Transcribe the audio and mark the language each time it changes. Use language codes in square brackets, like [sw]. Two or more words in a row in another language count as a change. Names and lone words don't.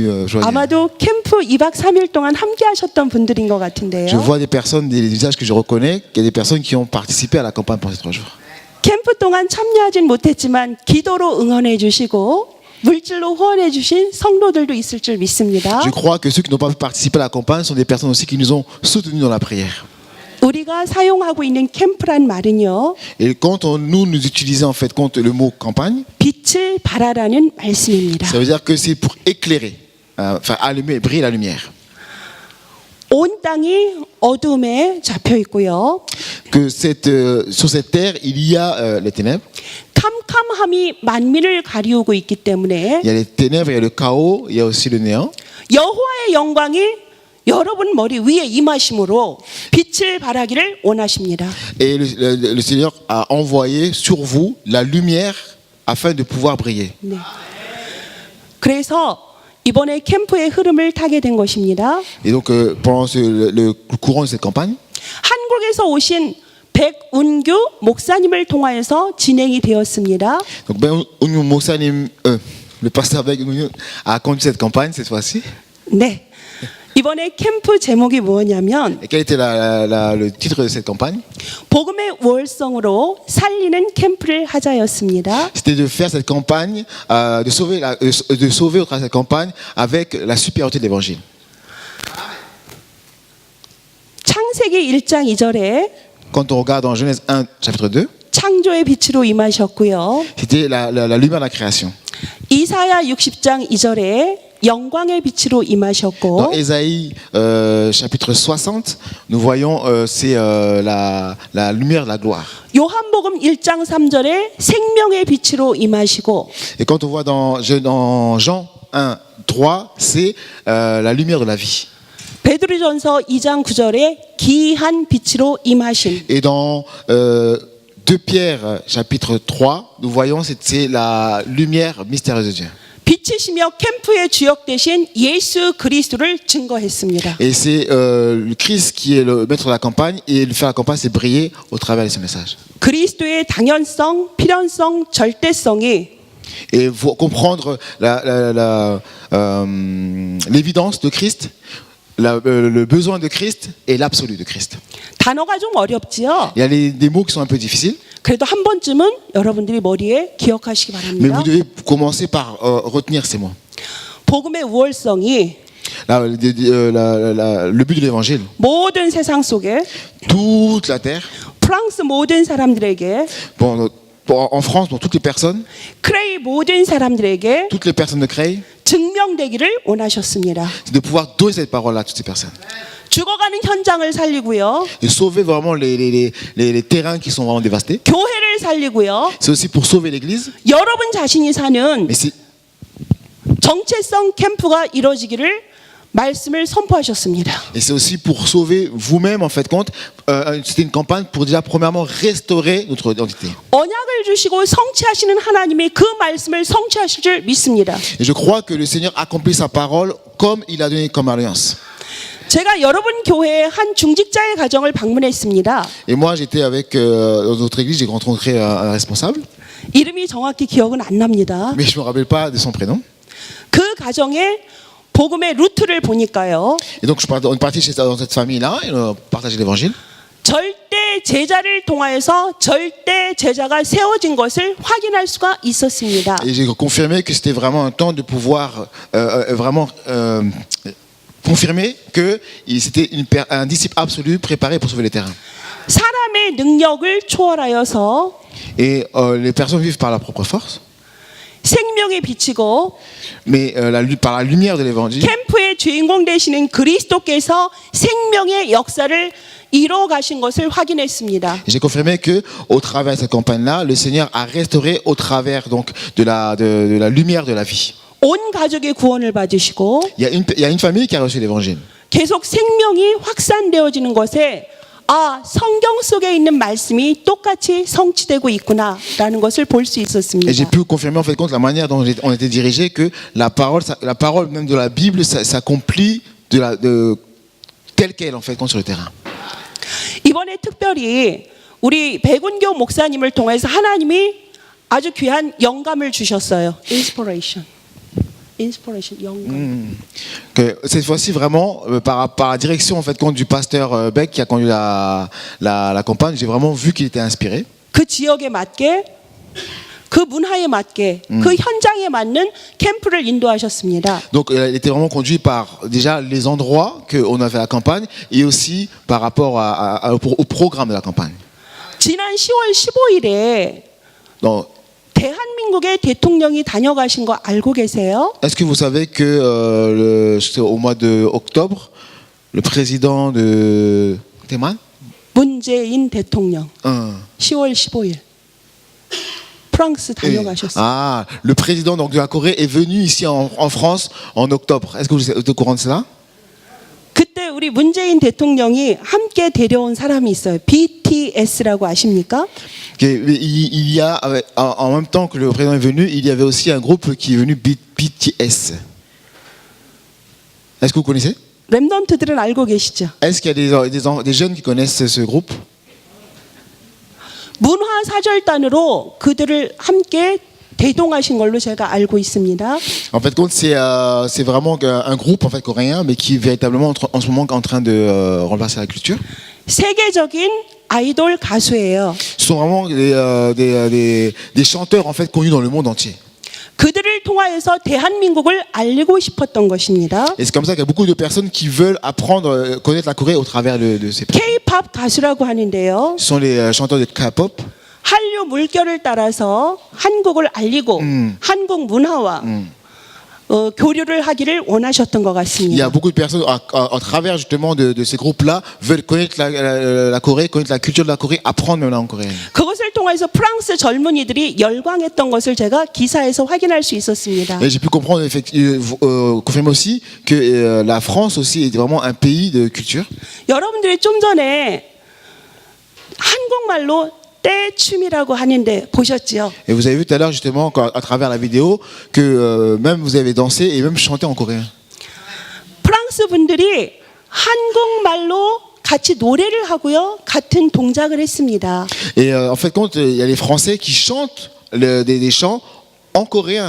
[ko] 아마도 캠프 2박 3일 동안 함께 하셨던 분들인 것 같은데요. [fr] Je vois des personnes, des visages que je reconnais, qu'il y a des personnes qui ont participé à la campagne pendant ces 3 jours. [ko] 캠프 동안 참여하진 못했지만 기도로 응원해 주시고 물질로 후원해 주신 성도들도 있을 줄 믿습니다. [fr] Je crois que ceux qui n'ont pas participé à la campagne sont des personnes aussi qui nous ont soutenus dans la prière. [ko] 우리가 사용하고 있는 캠프란 말은요. [fr] Et quand nous utilisons en fait le mot campagne, [ko] 빛을 발하라는 말씀입니다. [fr] ça veut dire que c'est pour éclairer, allumer, briller la lumière. [ko] 온 땅이 어둠에 잡혀 있고요. [fr] Que sur cette terre, il y a les ténèbres. [ko] 캄캄함이 만민을 가리우고 있기 때문에 [fr] Il y a les ténèbres, il y a le chaos, il y a aussi le néant. [ko] 여호와의 영광이 여러분 머리 위에 임하심으로 빛을 발하기를 원하십니다. [fr] Et le Seigneur a envoyé sur vous la lumière afin de pouvoir briller. [ko] 네. 그래서 이번에 캠프의 흐름을 타게 된 것입니다. [fr] Et donc pendant le courant de cette campagne, [ko] 한국에서 오신 백운규 목사님을 통하여서 진행이 되었습니다. [fr] donc Unyu Moksanim, le pasteur Beg Unyu a conduit cette campagne cette fois-ci. [ko] 네. 이번에 캠프 제목이 뭐냐면 [fr] Et quel était le titre de cette campagne? [ko] 복음의 월성으로 살리는 캠프를 하자였습니다. [fr] C'était de faire cette campagne, de sauver au travers de cette campagne avec la supériorité de l'évangile. [ko] 창세기 1장 2절에 [fr] Quand on regarde dans Genèse 1, chapitre 2, [ko] 창조의 빛으로 임하셨고요. [fr] c'était la lumière de la création. [ko] 이사야 60장 2절에 영광의 빛으로 임하셨고 [fr] Dans Ésaïe chapitre 60, nous voyons c'est la lumière de la gloire. [ko] 요한복음 1장 3절에 생명의 빛으로 임하시고 [fr] Et quand on voit dans Jean 1, 3, c'est la lumière de la vie. [ko] 베드로전서 2장 9절에 기이한 빛으로 임하신 [fr] Et dans 2 Pierre chapitre 3, nous voyons c'est la lumière mystérieuse de Dieu. [ko] 빛이시며 캠프의 주역 되신 예수 그리스도를 증거했습니다. [fr] Et c'est le Christ qui est le maître de la campagne et le faire la campagne c'est briller au travers de ce message. [ko] 그리스도의 당연성, 필연성, 절대성이 [fr] Et faut comprendre l'évidence de Christ, le besoin de Christ et l'absolu de Christ. [ko] 단어가 좀 어렵지요. [fr] Il y a des mots qui sont un peu difficiles, [ko] 그래도 한 번쯤은 여러분들이 머리에 기억하시기 [fr] mais [ko] 바랍니다. [fr] vous devez commencer par retenir ces mots. [ko] 복음의 우월성이 [fr] le but de l'évangile. [ko] 모든 세상 속에 [fr] Toute la terre, [ko] 프랑스 모든 사람들에게 [fr] en France, pour toutes les personnes [ko] 모든 사람들에게 [fr] de Creil, [ko] 증명되기를 원하셨습니다. [fr] c'est de pouvoir donner cette parole à toutes ces personnes. [ko] 죽어가는 현장을 살리고요. [fr] Et sauver vraiment les terrains qui sont vraiment dévastés. [ko] 교회를 살리고요. [fr] C'est aussi pour sauver l'église. [ko] 여러분 자신이 사는 [fr] Mais c'est [ko] 정체성 캠프가 이루어지기를 말씀을 선포하셨습니다. [fr] Et c'est aussi pour sauver vous-même, en fait, compte. C'était une campagne pour déjà, premièrement, restaurer notre identité. [ko] 언약을 주시고 성취하시는 하나님이 그 말씀을 성취하실 줄 믿습니다. [fr] Et je crois que le Seigneur accomplit sa parole comme il a donné comme alliance. [ko] 제가 여러분 교회의 한 중직자의 가정을 방문했습니다. [fr] Et moi, j'étais avec dans notre église, j'ai rencontré un responsable, [ko] 이름이 정확히 기억은 안 납니다. [fr] mais je me rappelle pas de son prénom. [ko] 그 가정의 복음의 루트를 보니까요. [fr] Et donc, on est parti dans cette famille-là, et on a partagé l'évangile. [ko] 절대 제자를 통하여서 절대 제자가 세워진 것을 확인할 수가 있었습니다. [fr] Et j'ai confirmé que c'était vraiment un temps de pouvoir vraiment confirmer que c'était un disciple absolu préparé pour sauver les terrains. [ko] 사람의 능력을 초월하여서 [fr] Et les personnes vivent par leur propre force. [ko] 생명에 비치고 [fr] Mais par la lumière de l'évangile, [ko] 캠프의 주인공 되시는 그리스도께서 생명의 역사를 이루어 가신 것을 확인했습니다. [fr] j'ai confirmé que au travers de cette campagne-là, le Seigneur a restauré au travers donc de la lumière de la vie. [ko] 온 가족의 구원을 받으시고 [fr] Il y a une famille qui a reçu l'évangile. [ko] 계속 생명이 확산되어지는 것에 아, 성경 속에 있는 말씀이 똑같이 성취되고 있구나라는 것을 볼 수 [fr] Et j'ai [ko] 있었습니다. [fr] pu confirmer en fait compte la manière dont on était dirigé que la parole même de la Bible s'accomplit telle qu'elle en fait compte sur le terrain. [ko] 이번에 특별히 우리 백운교 목사님을 통해서 하나님이 아주 귀한 영감을 주셨어요. Inspiration, 영감. [fr] Que cette fois-ci vraiment par la direction en fait compte du pasteur Beck qui a conduit la campagne, j'ai vraiment vu qu'il était inspiré. [ko] 그 지역에 맞게 그 문화에 맞게 그 현장에 맞는 캠프를 인도하셨습니다. [fr] Donc il était vraiment conduit par déjà les endroits qu'on a fait la campagne et aussi par rapport au programme de la campagne. [ko] 지난 10월 15일에 [fr] Donc, [ko] 대한민국의 대통령이 다녀가신 거 알고 계세요? [fr] est-ce que vous savez que au mois d'octobre, le président de Théman, [ko] 문재인 대통령 10월 15일 프랑스 다녀가셨어요. [fr] le président donc, de la Corée est venu ici en France en octobre. Est-ce que vous êtes au courant de cela? [ko] 그때 우리 문재인 대통령이 함께 데려온 사람이 있어요. BTS라고 아십니까? [fr] Il y a, en même temps que le président est venu, il y avait aussi un groupe qui est venu, BTS. Est-ce que vous connaissez? [ko] 랩넌트들은 알고 계시죠? [fr] Est-ce qu'il y a des jeunes qui connaissent ce groupe? [ko] 문화사절단으로 그들을 함께 대동하신 걸로 제가 알고 있습니다. [fr] En fait, c'est vraiment un groupe en fait coréen, mais qui est véritablement en ce moment en train de remplacer la culture. [ko] 세계적인 아이돌 가수예요. [fr] Ce sont vraiment des chanteurs en fait connus dans le monde entier. [ko] 그들을 통하여서 대한민국을 알리고 싶었던 것입니다. [fr] Et c'est comme ça qu'il y a beaucoup de personnes qui veulent apprendre, connaître la Corée au travers de ces personnes. [ko] K-pop 가수라고 하는데요. [fr] Ce sont les chanteurs de K-pop. [ko] 한류 물결을 따라서 한국을 알리고 한국 문화와 교류를 하기를 원하셨던 것 [fr] Il y a [ko] 같습니다. [fr] beaucoup de personnes à travers justement de ces groupes-là veulent connaître la Corée, connaître la culture de la Corée, apprendre même la langue coréenne. [ko] 그것을 통해서 프랑스 젊은이들이 열광했던 것을 제가 기사에서 확인할 수 있었습니다. [fr] Et j'ai pu comprendre, confirmer aussi que la France aussi est vraiment un pays de culture. [ko] 여러분들이 좀 전에 한국말로 떼춤이라고 하는데 보셨죠? [fr] Et vous avez vu tout à l'heure justement à travers la vidéo que même vous avez dansé et même chanté en coréen. [ko] 프랑스 분들이 한국말로 같이 노래를 하고요, 같은 동작을 했습니다. [fr] Et en fait, compte, il y a les Français qui chantent des chants en coréen.